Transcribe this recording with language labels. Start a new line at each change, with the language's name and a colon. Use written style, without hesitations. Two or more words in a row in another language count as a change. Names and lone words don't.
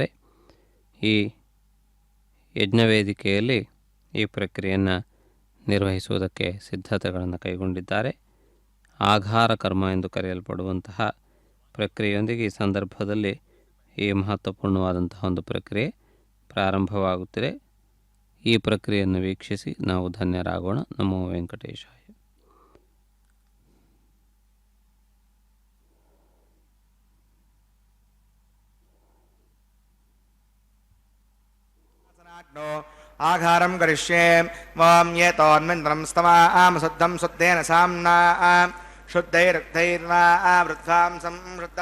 Kannada: ಈ ಯಜ್ಞವೇದಿಕೆಯಲ್ಲಿ ಈ ಪ್ರಕ್ರಿಯೆಯನ್ನು ನಿರ್ವಹಿಸುವುದಕ್ಕೆ ಸಿದ್ಧತೆಗಳನ್ನು ಕೈಗೊಂಡಿದ್ದಾರೆ. ಆಘಾರ ಕರ್ಮ ಎಂದು ಕರೆಯಲ್ಪಡುವಂತಹ ಪ್ರಕ್ರಿಯೆಯೊಂದಿಗೆ ಈ ಸಂದರ್ಭದಲ್ಲಿ ಈ ಮಹತ್ವಪೂರ್ಣವಾದಂತಹ ಒಂದು ಪ್ರಕ್ರಿಯೆ ಪ್ರಾರಂಭವಾಗುತ್ತಿದೆ. ಈ ಪ್ರಕ್ರಿಯೆಯನ್ನು ವೀಕ್ಷಿಸಿ ನಾವು ಧನ್ಯರಾಗೋಣ. ನಮೋ ವೆಂಕಟೇಶಾಯ.
Sanskrit: आघारं करिष्ये वां ये तोन्मिन्द्रं स्तमाम शुद्धं शुद्धेन साम्ना शुद्धैरुक्तैर्वा वृद्धां संवृद्ध